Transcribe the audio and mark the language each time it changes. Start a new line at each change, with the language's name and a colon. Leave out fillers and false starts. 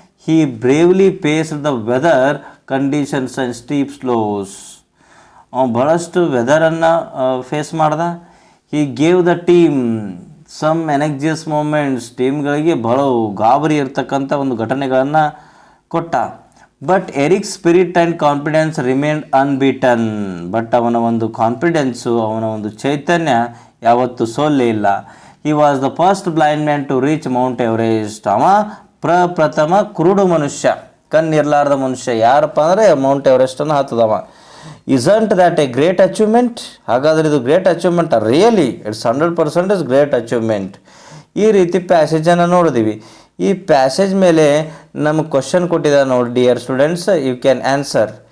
English: He bravely faced the weather conditions and steep slopes.
Kannada: ಅವನು ಬಹಳಷ್ಟು ವೆದರನ್ನು face ಮಾಡ್ದ.
English: He gave the team some anxious moments.
Kannada: ಟೀಮ್ಗಳಿಗೆ ಬಹಳ ಗಾಬರಿ ಇರ್ತಕ್ಕಂಥ ಒಂದು ಘಟನೆಗಳನ್ನು ಕೊಟ್ಟ.
English: But Eric spirit and confidence remained unbeaten.
Kannada: But ಅವನ ಒಂದು ಕಾನ್ಫಿಡೆನ್ಸು, ಅವನ ಒಂದು ಚೈತನ್ಯ ಯಾವತ್ತೂ ಸೋಲೇ ಇಲ್ಲ.
English: He was the first blind man to reach Mount Everest.
Kannada: ಅವ ಪ್ರಪ್ರಥಮ ಕುರುಡು ಮನುಷ್ಯ, ಕಣ್ಣಿರ್ಲಾರ್ದ ಮನುಷ್ಯ ಯಾರಪ್ಪ ಅಂದರೆ Mount ಎವರೆಸ್ಟನ್ನು ಹತ್ತದವ.
English: Isn't that a great achievement?
Kannada: ಹಾಗಾದರೆ ಇದು great achievement?
English: Really it's 100% is great achievement.
Kannada: ಈ ರೀತಿ ಪ್ಯಾಸೇಜನ್ನು ನೋಡಿದೀವಿ. ಈ ಪ್ಯಾಸೇಜ್ ಮೇಲೆ ನಮಗೆ ಕ್ವಶನ್ ಕೊಟ್ಟಿದ್ದಾರೆ ನೋಡಿ dear students,
English: You can answer.